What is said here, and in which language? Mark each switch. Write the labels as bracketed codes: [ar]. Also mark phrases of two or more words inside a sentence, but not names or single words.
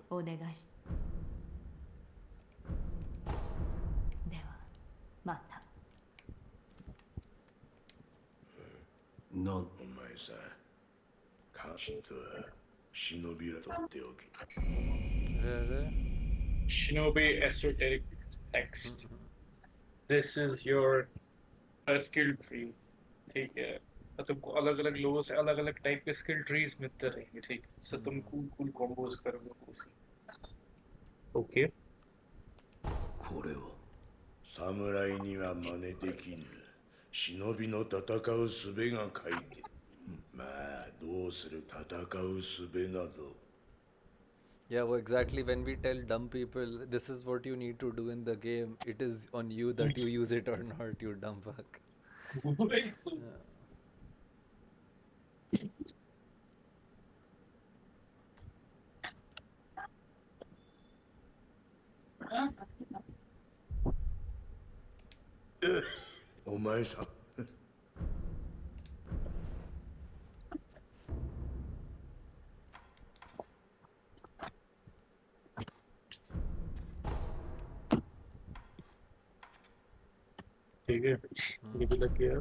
[ja] お願いし。ではまた。なんお前さん、カシとは忍びらとっておき。 [hi] अरे [en] Shinobi esoteric text. This is your skill tree. [hi] ठीक है, तो तुमको अलग अलग लोगों से अलग अलग टाइप के [en] skill trees [hi] मिलते रहेंगे। ठीक है, सो तुम [en] cool cool combos [hi] करोगे उसी। ओके। [ja] これは侍には真似できぬ。忍びの戦う術が書いて。まあ、どうする戦う術など。 [en] Yeah, well, exactly. When we tell dumb people this is what you need to do in the game, it is on you that you use it or not, you dumb fuck. Yeah. [hi] हाँ? [ja] お前さん。 [hi] ठीक है, ये भी लग गया।